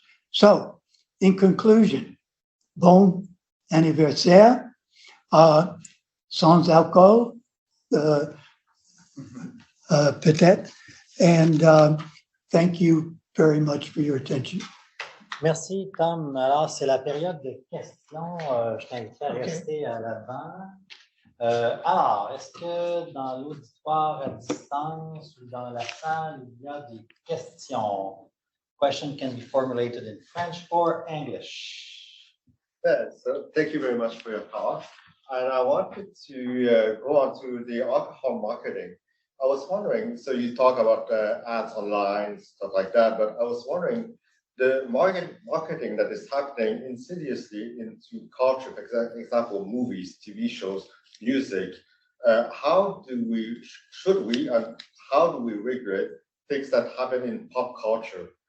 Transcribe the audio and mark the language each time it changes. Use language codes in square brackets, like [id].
[en] So, in conclusion, [fr] bon anniversaire, sans alcool, peut-être, [en] and thank you very much for your attention. [fr] Merci, Tom. Alors, c'est la période de questions. Je t'invite à rester à l'avant. Alors, est-ce que dans l'auditoire à distance ou dans la salle, il y a des questions? [en] Question can be formulated in French or English. Yeah, so thank you very much for your talk. And I wanted to go on to the alcohol marketing. I was wondering, so you talk about ads online, stuff like that, but I was wondering, the marketing that is happening insidiously into culture, for example, movies, TV shows, music, how do we, should we, and how do we regulate things that happen in pop culture?